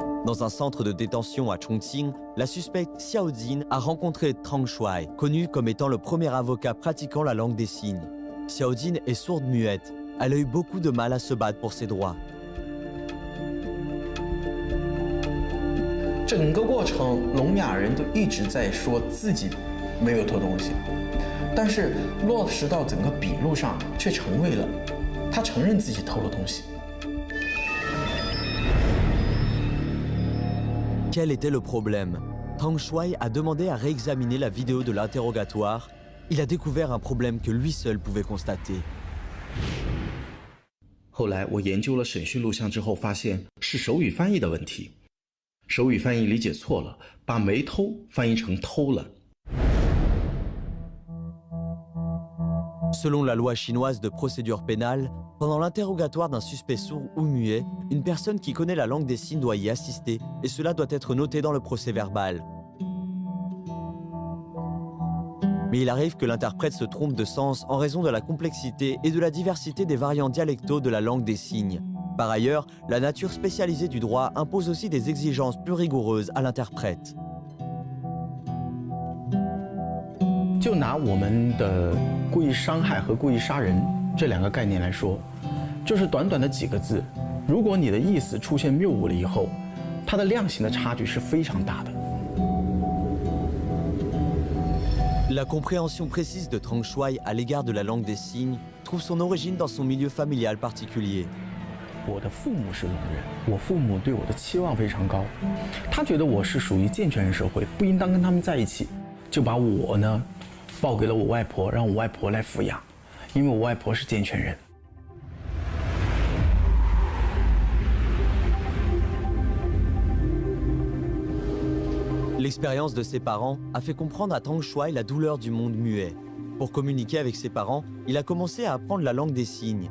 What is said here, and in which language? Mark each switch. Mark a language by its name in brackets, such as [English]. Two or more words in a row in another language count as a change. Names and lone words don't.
[French] Dans un centre de détention à Chongqing, la suspecte Xiao Jin a rencontré Tang Shuai, connu comme étant le premier avocat pratiquant la langue des signes. Xiao Jin est sourde-muette. Elle a eu beaucoup de mal à se battre pour ses droits. [Chinese] 整个过程，聋哑人都一直在说自己没有偷东西，但是落实到整个笔录上，却成为了他承认自己偷了东西。 [French] Quel était le problème? Tang Shuai a demandé à réexaminer la vidéo de l'interrogatoire. Il a découvert un problème que lui seul pouvait constater. [Chinese] 后来我研究了审讯录像之后，发现是手语翻译的问题。手语翻译理解错了，把没偷翻译成偷了。 [French] Selon la loi chinoise de procédure pénale, pendant l'interrogatoire d'un suspect sourd ou muet, une personne qui connaît la langue des signes doit y assister et cela doit être noté dans le procès-verbal. Mais il arrive que l'interprète se trompe de sens en raison de la complexité et de la diversité des variants dialectaux de la langue des signes. Par ailleurs, la nature spécialisée du droit impose aussi des exigences plus rigoureuses à l'interprète. [Chinese] 就拿我们的故意伤害和故意杀人这两个概念来说，就是短短的几个字，如果你的意思出现谬误了以后，它的量刑的差距是非常大的。 [French] La compréhension précise de Tang Shuai à l'égard de la langue des signes trouve son origine dans son milieu familial particulier. [Chinese] 我的父母是聋人，我父母对我的期望非常高，他觉得我是属于健全人社会，不应当跟他们在一起，就把我呢报给了我外婆，让我外婆来抚养，因为我外婆是健全人。 [French] L'expérience de ses parents a fait comprendre à Tang Shuai la douleur du monde muet. Pour communiquer avec ses parents, il a commencé à apprendre la langue des signes.